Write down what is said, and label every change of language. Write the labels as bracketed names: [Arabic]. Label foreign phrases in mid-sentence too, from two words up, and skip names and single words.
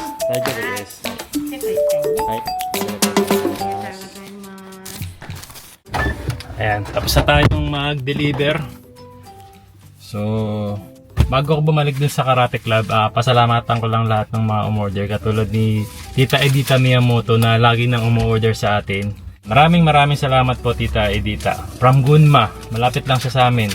[Japanese] 大丈夫です。チェックしたいね。はい。ありがとうございます。 [Filipino] Ayan, tapos na tayong mag-deliver. So, bago ako bumalik dun sa Karate Club, pasalamatan ko lang lahat ng mga umorder. Katulad ni Tita Edita Miyamoto na lagi nang umorder sa atin. Maraming salamat po Tita Edita. From Gunma, malapit lang siya sa amin.